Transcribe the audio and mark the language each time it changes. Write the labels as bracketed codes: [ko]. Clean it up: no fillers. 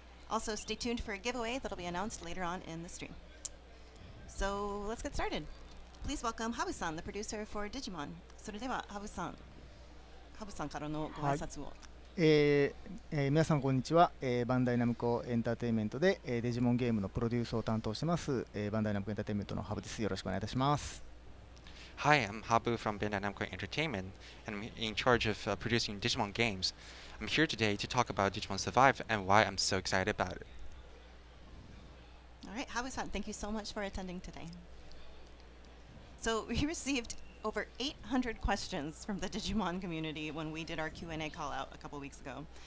[en] Also, stay tuned for a giveaway that'll be announced later on in the stream. So let's get started. Please welcome Habu-san, the producer for Digimon. [ja] それではハブさんからのご挨拶を。皆さんこんにちは、バンダイナムコエンターテインメントで、デジモンゲームのプロデュースを担当してます、バンダイナムコエンターテインメントのハブです。よろしくお願いいたします。 [en] Hi, I'm Habu from Bandai Namco Entertainment, and I'm in charge of producing Digimon games. I'm here today to talk about Digimon Survive and why I'm so excited about it. All right, Habu-san, thank you so much for attending today. So we received over 800 questions from the Digimon community when we did our Q&A call out a couple weeks ago.